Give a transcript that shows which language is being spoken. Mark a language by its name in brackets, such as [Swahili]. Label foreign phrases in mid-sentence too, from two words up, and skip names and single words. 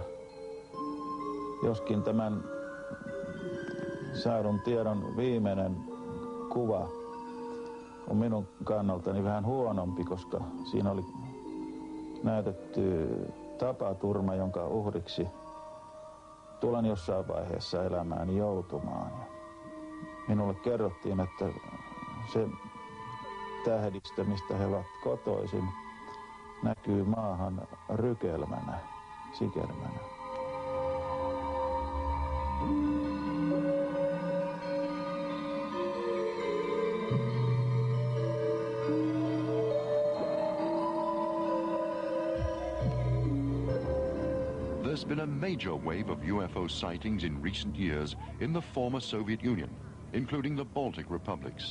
[Finnish] Joskin tämän saadun tiedon viimeinen kuva on minun kannaltani vähän huonompi, koska siinä oli näytetty tapaturma, jonka uhriksi tulen jossain vaiheessa elämääni joutumaan. minulle kerrottiin, että se tähdistö, mistä he ovat kotoisin, näkyy maahan rykelmänä, sikelmänä. [English] There's been a major wave of UFO sightings in recent years in the former Soviet Union, including the Baltic republics.